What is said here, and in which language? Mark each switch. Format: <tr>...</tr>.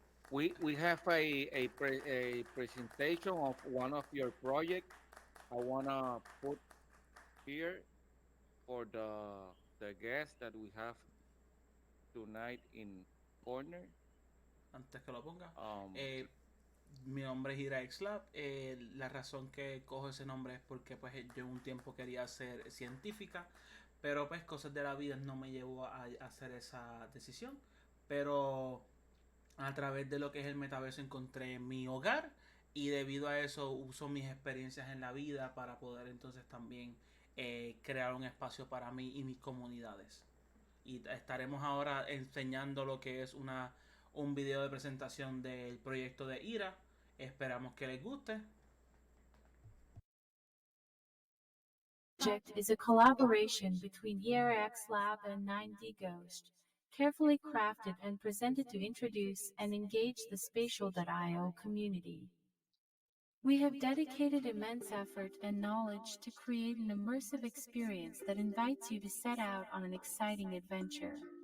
<en>We have a presentation of one of your projects. I wanna put here for the guest that we have tonight in corner.</en> <es>Antes que lo ponga, Um, mi nombre es Ira Xlab. La razón que cojo ese nombre es porque pues yo un tiempo quería ser científica, pero pues cosas de la vida no me llevó a hacer esa decisión. Pero a través de lo que es el metaverso encontré mi hogar y debido a eso uso mis experiencias en la vida para poder entonces también crear un espacio para mí y mis comunidades. Y estaremos ahora enseñando lo que es un video de presentación del proyecto de IRA. Esperamos que les guste.</es> <en>Project is a collaboration between ERX Lab and 9D Ghost, carefully crafted and presented to introduce and engage the Spatial.io community. We have dedicated immense effort and knowledge to create an immersive experience that invites you to set out on an exciting adventure.</en>